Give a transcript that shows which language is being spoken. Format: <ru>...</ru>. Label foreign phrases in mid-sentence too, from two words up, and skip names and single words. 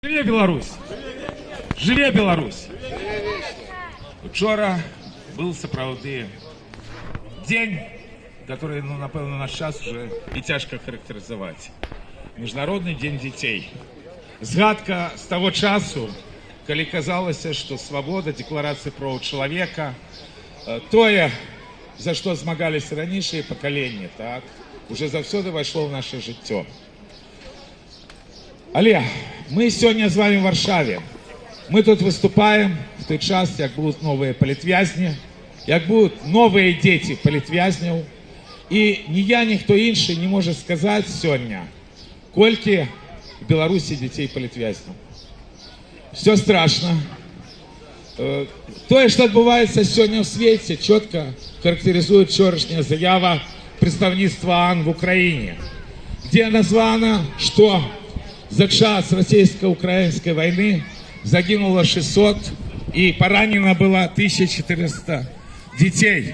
<be>Живе Беларусь! Живе Беларусь! Вчора був сапраўды дзень, который, напэўна, наш час уже і цяжка характарызаваць. Міжнародны дзень дзяцей. Згадка з таго часу, калі казалася, што свабода, дэкларацыя правоў чалавека, тое, за што змагаліся ранейшыя пакаленні, так, уже заўсёды вайшло ў наша жыццё.</be> <ru>Але мы сегодня с вами в Варшаве. Мы тут выступаем в той час, як будут новые политвязни, як будут новые дети политвязнів. И ни я, ни кто інший не может сказать сегодня, кольки в Беларуси детей политвязнів. Все страшно. То, что отбывается сегодня в свете, четко характеризует вчерашняя заява представительства АН в Украине, где названо, что за час российско-украинской войны загинуло 600 и поранено было 1400 детей.</ru>